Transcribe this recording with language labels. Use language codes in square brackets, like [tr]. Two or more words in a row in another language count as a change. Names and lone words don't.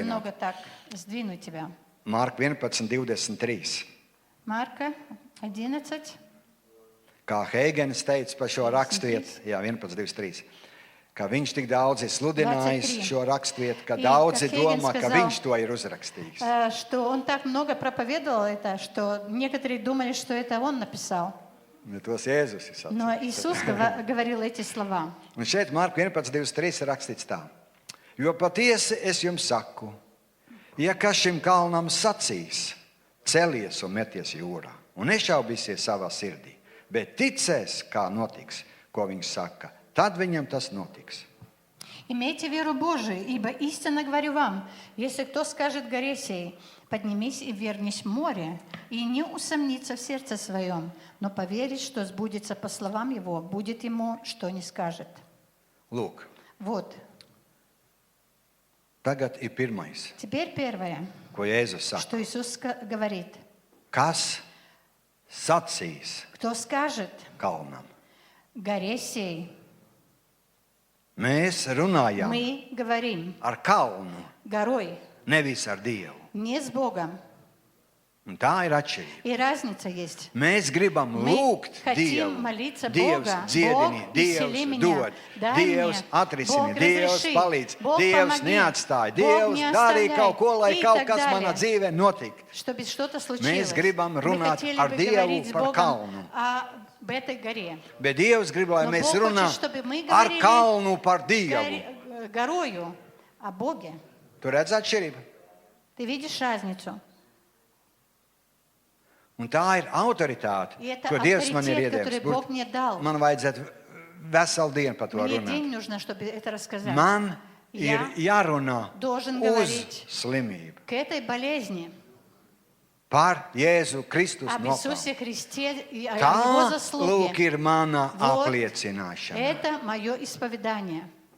[ru] немного так сдвинуть тебя. [lv] Marka 11:23. [ru] Марка 11. [lv] Kā Heigens teica par šo rakstvietu, jā, 11:23. Ka viņš tik daudz ir sludinājis 23. šo rakstvietu, ka [ru] И [lv] daudzi [ru] как Хейген [lv] domā, ka [ru] сказал, [lv] viņš to ir uzrakstījis. [ru] Что он так много проповедовал это, что некоторые думали, что это он написал. [lv] Bet tos Jēzus ir [ru] Но [lv] sacījis. [ru] Иисус говорил эти слова. [lv] Un šeit Marka 11:23 ir rakstīts tā. Jo patiesi es jums saku, ja kas šim kalnam sacīs, celies un meties jūrā, un nešaubīsies savā sirdī, bet ticēs, kā notiks, ko viņš saka, tad viņam tas notiks. [ru] Имейте веру Божию, ибо истинно говорю вам, если кто скажет горе сей, поднимись и вернись в море, и не усомнится в сердце своем, но поверит, что сбудется по словам его, будет ему, что не скажет. [lv] Lūk, [ru] Вот. [lv] tagad ir pirmais, [ru] Теперь первое, [lv] ko Jēzus saka. [ru] что Иисус говорит. [lv] Kas sacīs [ru] Кто скажет [lv] kalnam? [ru] горе сей, [lv] Mēs runājam [ru] мы говорим [lv] ar kalnu, [ru] горой, [lv] nevis ar Dievu. [ru] не с Богом. [lv] Un tā ir atšķirība. [ru] И разница есть. [lv] Mēs gribam [ru] Мы [lv] lūgt [ru] хотим [lv] Dievu. [ru] молиться [lv] Dievs [ru] Бога. [lv] dziedini, [ru] Бог, [lv] Dievs [ru] исцели меня. [lv] dod, [ru] Дай [lv] Dievs [ru] мне. [lv] atrisini, [ru] Бог, [lv] Dievs [ru] разреши. [lv] palīdz, [ru] Бог, [lv] Dievs [ru] помоги. [lv] neatstāj, [ru] Бог, [lv] Dievs [ru] не [lv] darīja [ru] оставляй. [lv] kaut ko, lai [ru] И [lv] kaut [ru] так [lv] kas [ru] далее. [lv] manā dzīvē notiktu. [ru] Чтобы что-то случилось. [lv] Mēs gribam [ru] Мы [lv] runāt [ru] хотели [lv] ar [ru] бы [lv] Dievu [ru] говорить с [lv] par [ru] Богом [lv] kalnu. [ru] об этой горе. [lv] Bet Dievs grib, lai [ru] Но [lv] mēs [ru] Бог хочет, [lv] runājam [ru] чтобы мы [lv] ar [ru] говорили [lv] kalnu par Dievu. [ru] Горою о Боге. [lv] Tu redz atšķirību? [ru] Ты видишь разницу? [lv] Un tā ir autoritāte, [ru] И это [lv] ko Dievs man ir [ru] авторитет, который [lv] iedevis. [ru] Бог мне дал. [lv] Man vajadzētu veselu dienu par to [ru] Мне [lv] runāt. [ru] день нужно, чтобы это рассказать. [lv] Man ir [ru] Я [lv] jārunā [ru] должен [lv] uz [ru] говорить [lv] slimību. [ru] к этой болезни, [lv] Par Jēzu Kristus [ru] об [lv] nopelnu. [ru] Иисусе Христе и о [lv] Tā, [ru] Его [lv] lūk, [ru] заслуге. [lv] ir mana [ru] Вот [lv] apliecināšana. [ru] это мое исповедание.